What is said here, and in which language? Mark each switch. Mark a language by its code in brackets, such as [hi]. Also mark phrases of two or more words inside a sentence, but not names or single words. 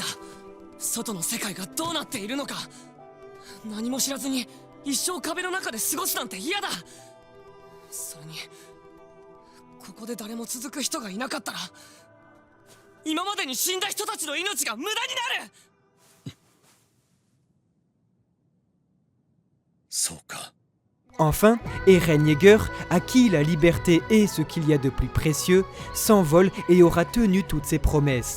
[ja] 外の世界がどうなっているのか。何も知らずに一生壁の中で過ごすなんて嫌だ。それにここで誰も続く人がいなかったら今までに死んだ人たちの命が無駄になる。そうか。 [fr] Enfin, Eren Yeager, à qui la liberté est ce qu'il y a de plus précieux, s'envole et aura tenu toutes ses promesses.